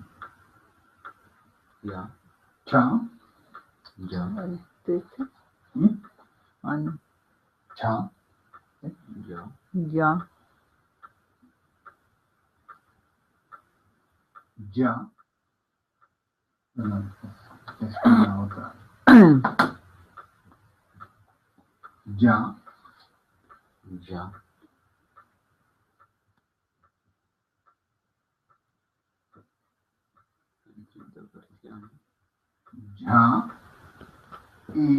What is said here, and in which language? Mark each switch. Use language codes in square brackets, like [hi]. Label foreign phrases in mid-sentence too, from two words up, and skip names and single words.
[es] Ya. cha, Ya. techo, ¿m? ano, cha, Ya. ya, ya. Perdón, es con la otra. Ya, Ya. ya y